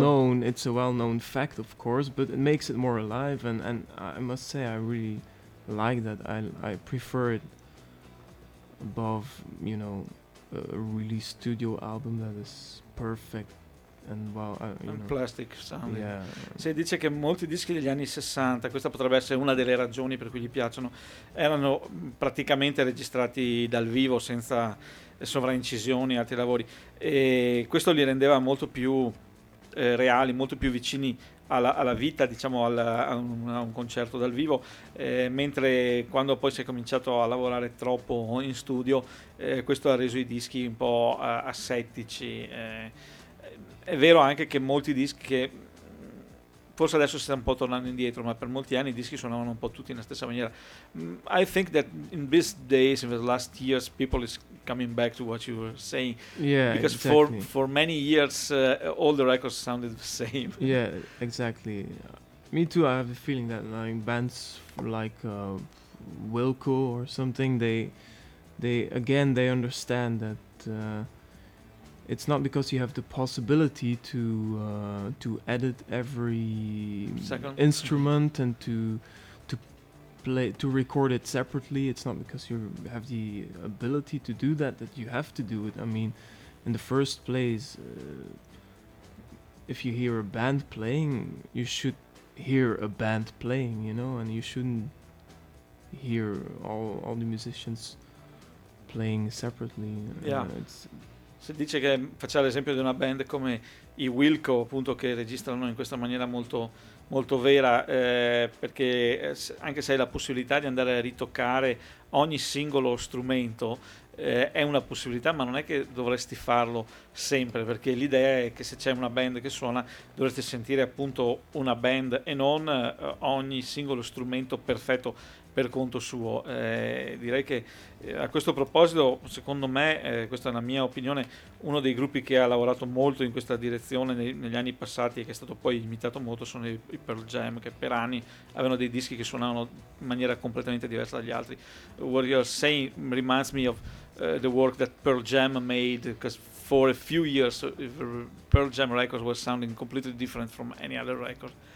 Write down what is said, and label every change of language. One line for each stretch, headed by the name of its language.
English: Known. It's a well known fact, of course, but it makes it more alive. And I must say, I really like that. I prefer it above, you know, a really studio album that is perfect. And well, and know, plastic sound. Yeah.
Italian: Se dice che molti dischi degli anni 60, questa potrebbe essere una delle ragioni per cui gli piacciono, erano praticamente registrati dal vivo senza sovraincisioni e altri lavori, e questo li rendeva molto più reali, molto più vicini alla vita, diciamo, a un concerto dal vivo, mentre quando poi si è cominciato a lavorare troppo in studio, questo ha reso i dischi un po' asettici. È vero anche che molti dischi, che forse adesso si sta un po' tornando indietro, ma per molti anni i dischi suonavano un po' tutti nella stessa maniera.
English: I think that in these days, in the last years, people is coming back to what you were saying. Yeah, because exactly. for many years, all the records sounded the same. Yeah, exactly. Me too, I have the feeling that like bands like Wilco or something, they understand that... it's not because you have the possibility to edit every second instrument and to play to record it separately. It's not because you have the ability to do that you have to do it. I mean, in the first place, if you hear a band playing, you should hear a band playing, you know, and you shouldn't hear all the musicians playing separately. Yeah.
Italian: Si dice che, faccia l'esempio di una band come i Wilco, appunto, che registrano in questa maniera molto, molto vera, perché anche se hai la possibilità di andare a ritoccare ogni singolo strumento, è una possibilità, ma non è che dovresti farlo sempre, perché l'idea è che se c'è una band che suona dovresti sentire appunto una band e non ogni singolo strumento perfetto per conto suo. Direi che a questo proposito, secondo me, questa è la mia opinione, uno dei gruppi che ha lavorato molto in questa direzione negli anni passati e che è stato poi imitato molto sono i Pearl Jam, che per anni avevano dei dischi che suonavano in maniera completamente diversa dagli altri.
English: What you're saying reminds me of the work that Pearl Jam made, because for a few years Pearl Jam records were sounding completely different from any other record.